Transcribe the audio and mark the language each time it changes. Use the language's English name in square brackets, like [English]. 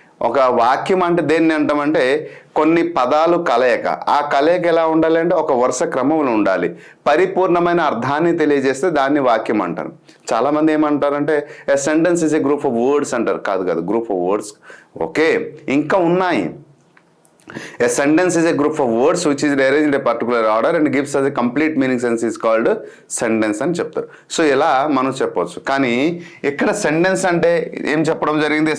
[Telugu] ఒక వాక్యం అంటే దేన్ని అంటామంటే కొన్ని పదాలు కలయిక. ఆ కలయిక ఎలా ఉండాలి అంటే ఒక వరుస క్రమంలో ఉండాలి. పరిపూర్ణమైన అర్థాన్ని తెలియజేస్తే దాన్ని వాక్యం అంటారు. చాలామంది ఏమంటారంటే [English] a sentence is a group of words [Telugu] అంటారు. కాదు, [English] group of words okay, [Telugu] ఇంకా ఉన్నాయి. [English] A sentence is a group of words which is arranged in a particular order and gives us a complete meaning sense is called sentence [Telugu] అని చెప్తారు. So ఇలా మనం చెప్పవచ్చు. కానీ ఇక్కడ సెంటెన్స్ అంటే ఏం చెప్పడం జరిగింది?